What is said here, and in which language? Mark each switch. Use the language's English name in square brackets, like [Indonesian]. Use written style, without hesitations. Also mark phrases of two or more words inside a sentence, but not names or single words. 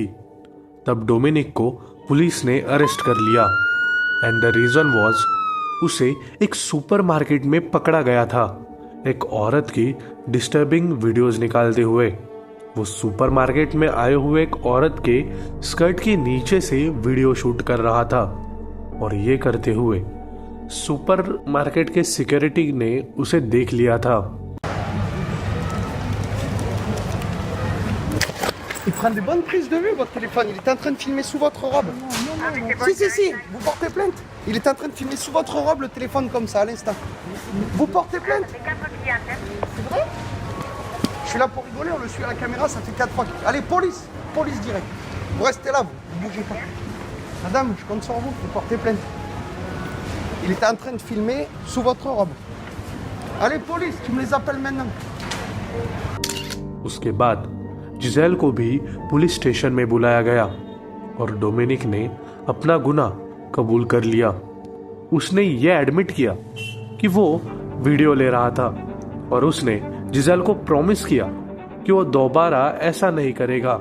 [Hindi] तब डोमिनिक को पुलिस ने अरेस्ट कर लिया [English] and the reason was [Hindi] उसे एक सुपरमार्केट में पकड़ा गया था, एक औरत की [English] disturbing videos [Hindi] निकालते हुए। वो सुपरमार्केट में आए हुए एक औरत के स्कर्ट के नीचे से [English] video shoot [Hindi] कर रहा था और ये करते हुए सुपरमार्केट के सिक्योरिटी ने उसे देख लिया था। [French] Il prend des bonnes prises de vue, votre téléphone. Il était en train de filmer sous votre robe. Si, vous portez plainte. Il était en train de filmer sous votre robe le téléphone comme ça à l'instant. Vous portez plainte. C'est vrai? Je suis là pour rigoler, on le suit à la caméra, ça fait 4 fois. Allez, police direct. Vous restez là, vous bougez pas. Madame, je compte sur vous, vous portez plainte. Il était en train de filmer sous votre robe. Allez, police, tu me les appelles maintenant. [Hindi] उसके बाद जिज़ेल को भी [English] police station [Hindi] में बुलाया गया और डोमिनिक ने अपना गुनाह कबूल कर लिया। उसने ये एडमिट किया कि वो वीडियो ले रहा था और उसने जिज़ेल को प्रॉमिस किया कि वो दोबारा ऐसा नहीं करेगा।